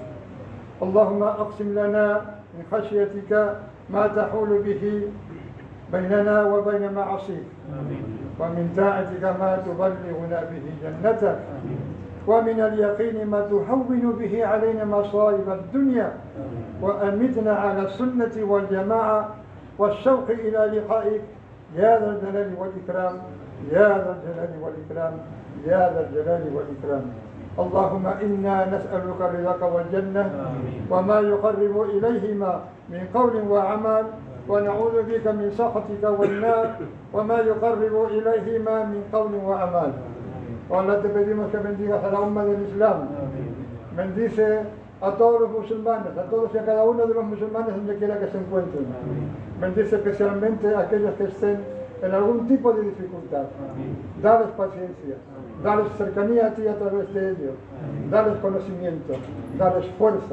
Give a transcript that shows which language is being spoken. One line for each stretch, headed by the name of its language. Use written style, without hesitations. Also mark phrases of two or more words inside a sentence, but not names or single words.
Arabic: اللهم أقسم لنا من خشيتك ما تحول به بيننا وبين معاصيك، ومن طاعتك ما تبلغنا به جنتك، ومن اليقين ما تهون به علينا مصائب الدنيا، وأمتنا على السنة والجماعة والشوق إلى لقائك يا ذا الجلال والإكرام، يا ذا الجلال والإكرام، يا ذا الجلال والإكرام. اللهم إنا نسألك رضاك والجنة وما يقرب إليهما من قول وعمل، ونعوذ بك من سخطك والنار وما يقرب إليهما من قول وعمل.
Spanish: Ahora te pedimos que bendigas a la umma del Islam. Bendice a todos los musulmanes, a todos y a cada uno de los musulmanes donde quiera que se encuentren. Bendice especialmente a aquellos que estén en algún tipo de dificultad. Dales paciencia, dales cercanía a ti a través de ellos, dales conocimiento, dales fuerza.